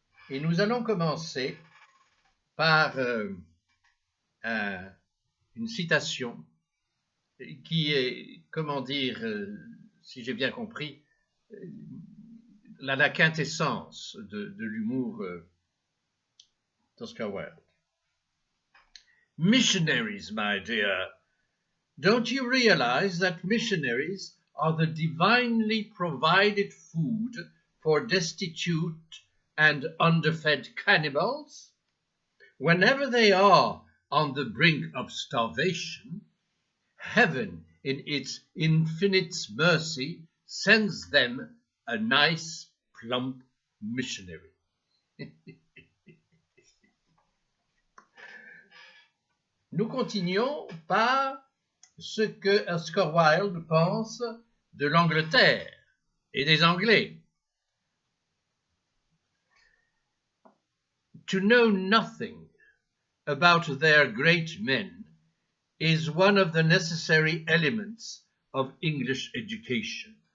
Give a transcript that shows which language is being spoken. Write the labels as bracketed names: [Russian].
[French] Et nous allons commencer par une citation qui est, comment dire, si j'ai bien compris, la quintessence de l'humour d'Oscar Wilde. [English] Missionaries, my dear, don't you realize that missionaries are the divinely provided food for destitute and underfed cannibals? Whenever they are on the brink of starvation, heaven in its infinite mercy sends them a nice plump missionary. [French] Nous continuons par ce que Oscar Wilde pense de l'Angleterre et des Anglais. [English] To know nothing about their great men is one of the necessary elements of English education.